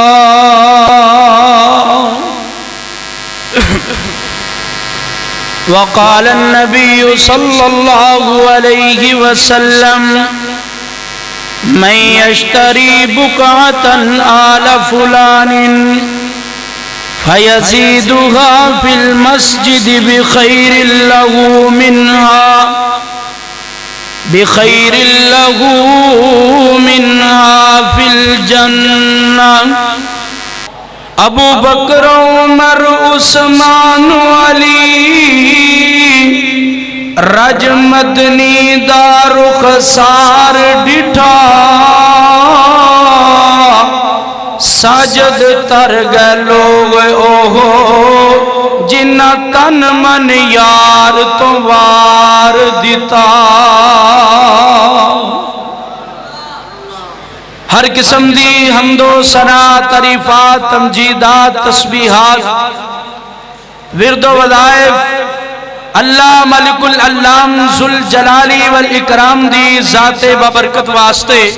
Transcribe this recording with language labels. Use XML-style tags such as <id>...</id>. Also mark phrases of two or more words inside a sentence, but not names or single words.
<ar>وقال النبي صلى الله عليه وسلم من يشتري بقعة آل فلان فيزيدها في المسجد بخير له منها في الجنة ابو بکر عمر عثمان علی</ar> <pa>رج مدنی دا رخسار ڈٹھا ساجد تر گئے لوگ اوہو جنہ تن من یار تو وار دیتا ہر قسم دی حمد و ثنا تعریفات تمجیدات تسبیحات ورد و وظائف اللہ ملک العلام ذوالجلالی والاکرام دی ذات بابرکت واسطے</pa>